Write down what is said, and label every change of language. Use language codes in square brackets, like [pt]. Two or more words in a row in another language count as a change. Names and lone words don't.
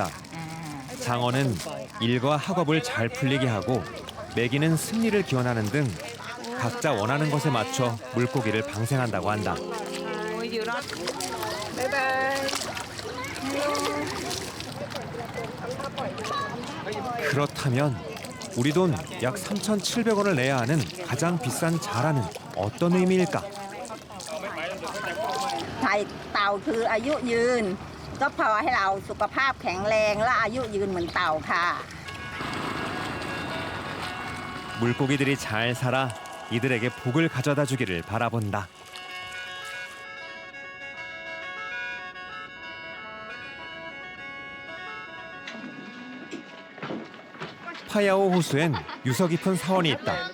[ko] 장어는 일과 학업을 잘 풀리게 하고 매기는 승리를 기원하는 등 각자 원하는 것에 맞춰 물고기를 방생한다고 한다. 그렇다면 우리 돈 약 3,700원을 내야 하는 가장 비싼 자라는 어떤 의미일까? [th] ไถ่เต่าคืออายุยืนก็พอให้เราสุขภาพแข็งแรงและอายุยืนเหมือนเต่าค่ะ [ko] 물고기들이 잘 살아 이들에게 복을 가져다 주기를 바라본다. 파야오 호수엔 유서 깊은 사원이 있다.